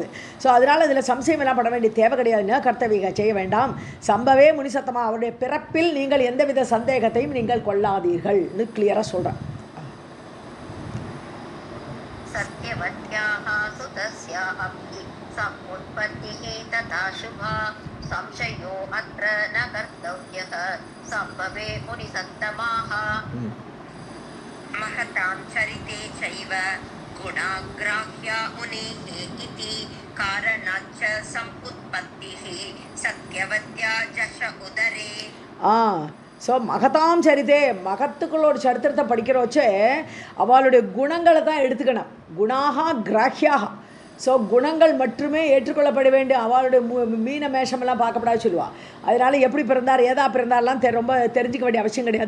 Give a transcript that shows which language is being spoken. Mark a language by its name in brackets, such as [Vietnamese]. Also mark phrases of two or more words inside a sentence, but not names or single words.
[Tamil] ஸோ அதனால் அதில் சம்சயம் எல்லாம் பட வேண்டிய தேவை கிடையாதுன்னா கர்த்தவியக செய்ய வேண்டாம். [Sanskrit] संभवे मुनिसत्तमाः, [Tamil] அவருடைய பிறப்பில் நீங்கள் எந்தவித சந்தேகத்தையும் நீங்கள் கொள்ளாதீர்கள்னு கிளியராக சொல்கிறேன். [Sanskrit] सत्यवत्याः सुतस्य अपि समुत्पत्तिः तथा शुभा संशयो अत्र न कर्तव्यः संभवे मुनिसत्तमाः. महतां चरिते चैव गुणाग्राह्या मुनेः इति कारणाच्च समुत्पत्तिः सत्यवत्या जश उदरे. [Tamil] ஸோ [Sanskrit] महतां चरिते, [Tamil] மகத்துக்களோட சரித்திரத்தை படிக்கிற வச்சு அவளுடைய குணங்களை தான் எடுத்துக்கணும். [Sanskrit] गुणाः ग्राह्याः, [Tamil] ஸோ குணங்கள் மட்டுமே ஏற்றுக்கொள்ளப்பட வேண்டும். அவளுடைய மீன மேஷமெல்லாம் பார்க்கப்படாது சொல்லுவாள். அதனால் எப்படி பிறந்தார் ஏதா பிறந்தாரெலாம் ரொம்ப தெரிஞ்சிக்க வேண்டிய அவசியம் கிடையாது.